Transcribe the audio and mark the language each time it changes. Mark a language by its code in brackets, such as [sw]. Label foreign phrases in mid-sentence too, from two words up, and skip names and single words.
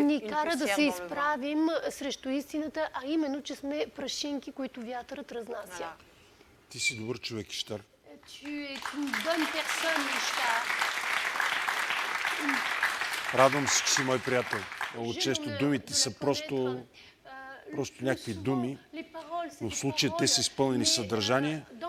[bg] ни [fr] une [bg] кара да [fr] poussière [bg] се [fr] dans le vent. [bg] изправим срещу истината, а именно, че сме прашинки, които вятърът разнася. [fr] Voilà. [bg] Ти си добър човек, Иштар. [fr] Tu es une bonne personne, Ishtar. [bg] Радвам се, че си мой приятел. Много често думите са просто някакви думи, но в случая те са изпълнени с съдържание.